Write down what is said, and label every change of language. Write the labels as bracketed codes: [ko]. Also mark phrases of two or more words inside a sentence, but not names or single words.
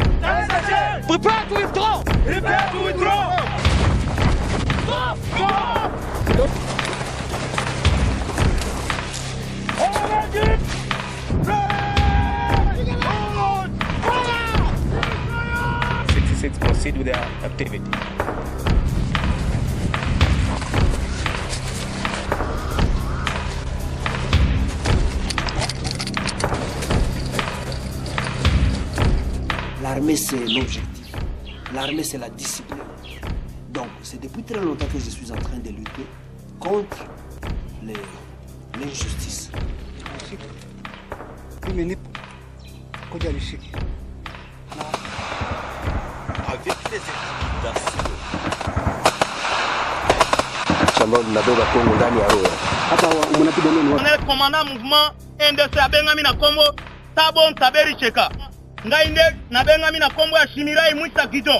[en] Prepare to withdraw! Prepare to withdraw! Stop! Stop! Proceed with their activity. [fr] L'armée, c'est l'objectif. L'armée, c'est la discipline. Donc, c'est depuis très longtemps que je suis en train de lutter contre l'injustice. Avec les intimidations. [ln] Commandant mouvement NDC abengami na Kongo Tabon Taberi Cheka. Ngainde na bengami na Kongo ya Shimirai Mwisa Gido.